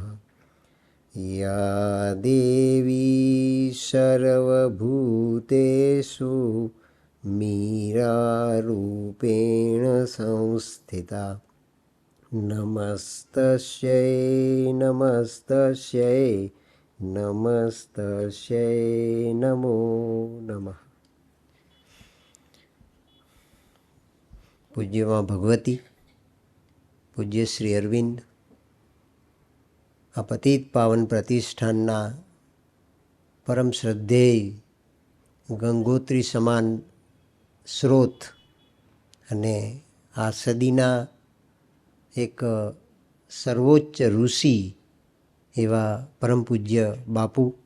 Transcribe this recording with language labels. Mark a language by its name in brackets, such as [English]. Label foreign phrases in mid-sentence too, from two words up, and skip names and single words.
[Sanskrit] या देवी सर्वभूतेषु मीरारूपेण संस्थिता नमस्तस्यै नमस्तस्यै नमस्तस्यै नमो नमः. [Gujarati] પૂજ્યમાં ભગવતી, પૂજ્ય શ્રી અરવિંદ, આ પતિત પાવન પ્રતિષ્ઠાનના પરમ શ્રદ્ધેય ગંગોત્રી સમાન સ્રોત અને આ સદીના એક સર્વોચ્ચ ઋષિ એવા પરમ પૂજ્ય બાપુ,